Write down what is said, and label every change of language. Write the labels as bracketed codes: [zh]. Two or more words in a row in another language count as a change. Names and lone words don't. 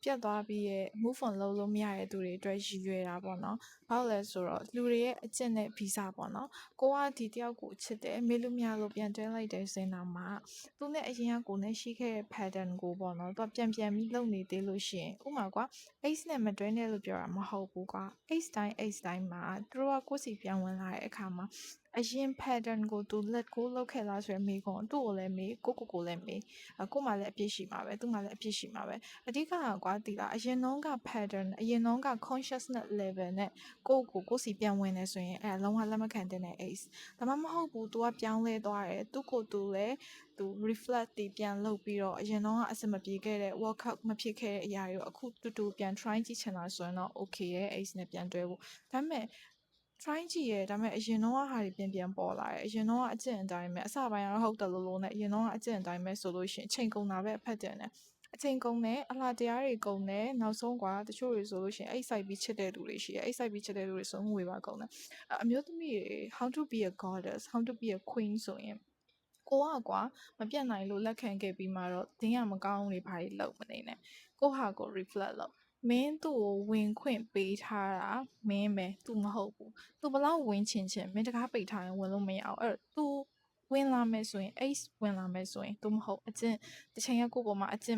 [my] ပြတ်သွားပြီးရဲ့ [en] move on [my] လုပ်လို့မရတဲ့သူတွေအတွက်ရည်ရွယ်တာပေါ့နော်။ဘာလို့လဲဆိုတော့လူတွေရဲ့အကျင့်နဲ့ဗီဇပေါ့နော်။ကိုကဒီတယောက်ကိုချစ်တယ်မေးလို့မရလို့ပြန်တွဲလိုက်တယ်ဆိုရင်တော့မှသူနဲ့အရင်ကကိုနဲ့ရှိခဲ့တဲ့ pattern ကိုပေါ့နော်။သူကပြန်ပြီးလုပ်နေသေးလို့ရှိရင်ဥပမာကွာ X နဲ့မတွဲနဲ့လို့ ပြောတာမဟုတ်ဘူးကွာ X တိုင်းမှာသူတို့ကကိုယ့်စီပြန်ဝင်လာတဲ့အခါမှာအရင် pattern ကိုသူ [en] let go [my] လုပ်ခဲ့လားဆိုရင်မေးခွန်းသူ့ကိုလည်းမေးကိုလည်းမေးကိုမှလည်းအပြစ်ရှိမှာပဲသူမှလည်းအပြစ်ရှိမှာပဲအဓိကကွာဒီလားအရင်တော့က pattern အရင် တော့က [en] consciousness level [my] နဲ့ကိုစီပြန်ဝင်နေဆိုရင်အဲလုံးဝလက်မခံတဲ့ X ဒါမှမဟုတ်ဘူး तू ကပြောင်းလဲသွားတယ်သူကိုသူလည်းသူ reflect တည်ပြန်လုပ်ပြီးတော့အရင်တော့ကအစမပြေခဲ့ တဲ့ workout မဖြစ်ခဲ့တဲ့အရာတွေကိုအခုတူပြန် try ကြည့်ချင်တာဆိုရင်တော့ okay ရဲ့ X နဲ့ပြန်တွဲဖို့ဒါပေမဲ့ try ကြည့်ရဲဒါပေမဲ့အရင်တော့ဟာ တွေပြန်ပေါ်လာတယ်အရင်တော့အကျင့်အတိုင်းပဲအစပိုင်းကတော့ဟုတ်တယ်လို့နဲ့အရင်တော့အကျင့်အတိုင်းပဲဆိုလို့ရှိရင်အချိန်ကုန်တာပဲအဖက်တင်တယ်အချိန်ကုန်တယ်အလားတရားတွေကုန်တယ်နောက်ဆုံးကွာတချို့တွေဆိုလို့ရှိရင်အိတ်ဆိုင်ပြီးချစ်တဲ့သူတွေရှိတယ်အိတ်ဆိုင်ပြီးချစ်တဲ့သူတွေဆိုငွေပါကုန်တယ်အမျိုးသမီးတွေ [en] how to be a goddess how to be a queen [my] ဆိုရင်ကိုကကွာမပြတ်နိုင်လို့လက်ခံခဲ့ပြီးမှတော့တင်းရမကောင်းတွေဘာတွေလုပ် မနေနဲ့ကိုဟာကို reflect လုပ်မင်းသူ့ကိုဝင်ခွင့်ပေးထားတာမင်းပဲသူမဟုတ်ဘူးသူဘလောက်ဝင်ချင်မင်းတကားပိတ်ထားရင်ဝင်လို့မရအောင်အဲ့သူဝင်လာမယ်ဆိုရင် Ace ဝင်လာမယ်ဆိုရင်သူမဟုတ်အကျင့်တစ်ချိန်ကကိုပေါ်မှာအကျင့်